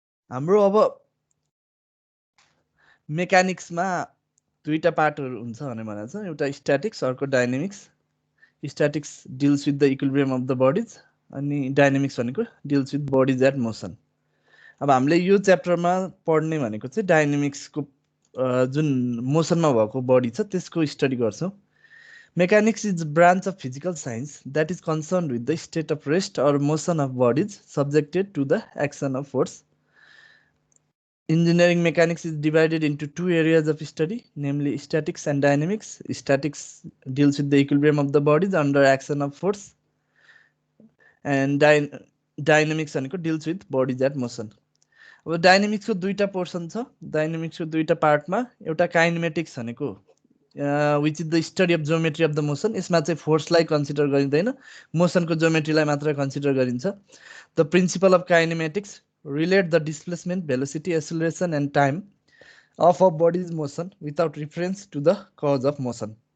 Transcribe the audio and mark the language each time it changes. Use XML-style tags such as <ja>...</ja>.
<ne>हाम्रो अब मेकानिक्समा दुईटा पार्टहरू हुन्छ भनेको छ एउटा स्ट्याटिक्स अर्को dynamics</ne> <en>statics deals with the equilibrium of the bodies</en> <ne>अनि डाइनामिक्स भनेको</ne> <en>deals with bodies at motion</en> <ne>अब हामीले यो च्याप्टरमा पढ्ने भनेको चाहिँ डाइनामिक्सको जुन मोसनमा भएको बडी छ त्यसको स्टडी गर्छौँ</ne> <en>Mechanics is a branch of physical science that is concerned with the state of rest or motion of bodies subjected to the action of force. Engineering mechanics is divided into two areas of study, namely statics and dynamics. Statics deals with the equilibrium of the bodies under action of force, and dynamics deals with bodies at motion.</en> <ne>अब डाइनामिक्सको दुईटा portion छ डाइनामिक्सको दुईटा पार्टमा एउटा kinematics भनेको</ne> <en>which is the study of geometry of the motion</en> <ne>यसमा चाहिँ फोर्सलाई consider गरिँदैन मोसनको ज्योमेट्रीलाई मात्र कन्सिडर गरिन्छ</ne> <en>the principle of kinematics relate the displacement velocity acceleration and time of a body's motion without reference to the cause of motion</en>